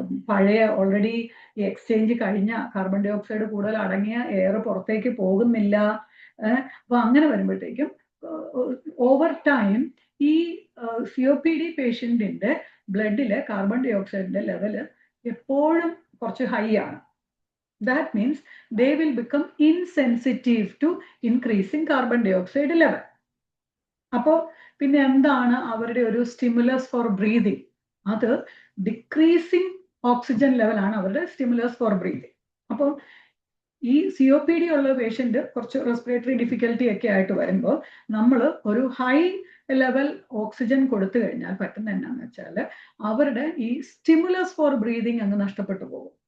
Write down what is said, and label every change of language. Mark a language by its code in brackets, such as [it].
[ml] പഴയ ഓൾറെഡി ഈ എക്സ്ചേഞ്ച് കഴിഞ്ഞ കാർബൺ ഡൈ ഓക്സൈഡ് കൂടുതൽ അടങ്ങിയ എയർ പുറത്തേക്ക് പോകുന്നില്ല. അപ്പൊ അങ്ങനെ വരുമ്പോഴത്തേക്കും ഓവർ ടൈം ഈ COPD പേഷ്യന്റിന്റെ ബ്ലഡിലെ കാർബൺ ഡൈ ഓക്സൈഡിന്റെ ലെവല് എപ്പോഴും കുറച്ച് ഹൈ ആണ്. [en] That means they will become insensitive to increasing carbon dioxide level. [ml] അപ്പോൾ പിന്നെ എന്താണ് അവരുടെ ഒരു സ്റ്റിമുലസ് ഫോർ ബ്രീതിങ്? അത് ഡിക്രീസിങ് ഓക്സിജൻ ലെവൽ ആണ് അവരുടെ സ്റ്റിമുലസ് ഫോർ ബ്രീതിങ്. അപ്പോൾ ഈ COPD ഉള്ള പേഷ്യന്റ് കുറച്ച് റെസ്പിറേറ്ററി ഡിഫിക്കൽട്ടി ഒക്കെ ആയിട്ട് വരുമ്പോൾ നമ്മൾ ഒരു ഹൈ ലെവൽ ഓക്സിജൻ കൊടുത്തു കഴിഞ്ഞാൽ പറ്റുന്ന എന്നാന്ന് വെച്ചാൽ അവരുടെ ഈ സ്റ്റിമുലസ് ഫോർ ബ്രീതിങ് അങ്ങ് നഷ്ടപ്പെട്ടു പോകും.